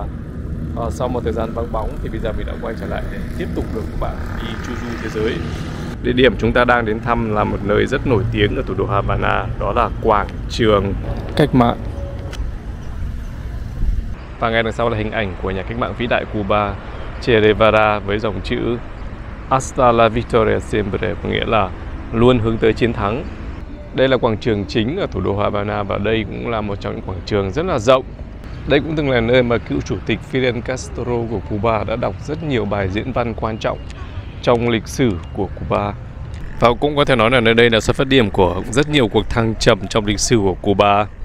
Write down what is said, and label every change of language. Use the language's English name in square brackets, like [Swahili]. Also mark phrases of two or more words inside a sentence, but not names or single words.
[Vietnamese] Sau một thời gian vắng bóng thì bây giờ mình đã quay trở lại để tiếp tục đưa các bạn đi chu du thế giới. Địa điểm chúng ta đang đến thăm là một nơi rất nổi tiếng ở thủ đô Havana, đó là quảng trường cách mạng. Và ngay đằng sau là hình ảnh của nhà cách mạng vĩ đại Cuba, Che Guevara, với dòng chữ [Spanish] Hasta la victoria siempre, [Vietnamese] có nghĩa là luôn hướng tới chiến thắng. Đây là quảng trường chính ở thủ đô Havana và đây cũng là một trong những quảng trường rất là rộng. Đây cũng từng là nơi mà cựu chủ tịch Fidel Castro của Cuba đã đọc rất nhiều bài diễn văn quan trọng trong lịch sử của Cuba. Và cũng có thể nói là nơi đây là xuất phát điểm của rất nhiều cuộc thăng trầm trong lịch sử của Cuba.